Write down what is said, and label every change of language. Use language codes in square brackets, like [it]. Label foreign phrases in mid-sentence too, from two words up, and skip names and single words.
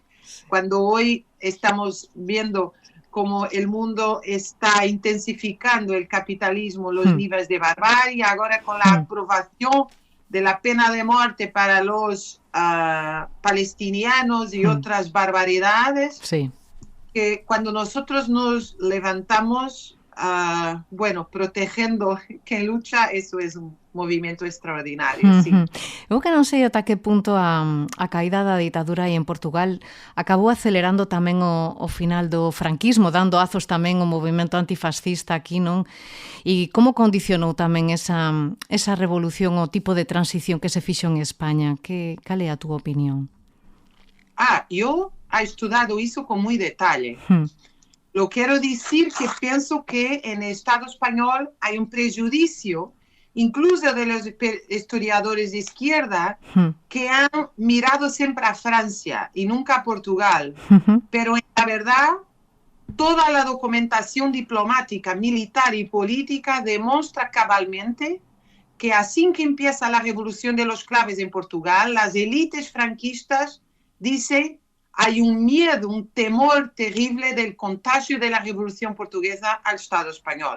[es] Cuando hoy estamos viendo cómo el mundo está intensificando el capitalismo, los niveles de barbarie, ahora con la aprobación de la pena de muerte para los palestinianos y otras barbaridades, que cuando nosotros nos levantamos, protegiendo quien lucha, eso es un movimento extraordinario, sí. [gl] Eu que non sei ata que punto a caída da ditadura aí en Portugal acabou acelerando tamén o final do franquismo, dando azos tamén ao movimento antifascista aquí, non? E como condicionou tamén esa revolución, o tipo de transición que se fixo en España? Cal é a túa opinión? Eu he estudado iso con moi detalle. [es] Lo quiero decir que pienso que en el Estado español hay un prejuicio incluso de los historiadores de izquierda, que han mirado siempre a Francia y nunca a Portugal. Pero en la verdad, toda la documentación diplomática, militar y política demuestra cabalmente que así que empieza la revolución de los claves en Portugal, las élites franquistas dicen hay un miedo, un temor terrible del contagio de la revolución portuguesa al Estado español.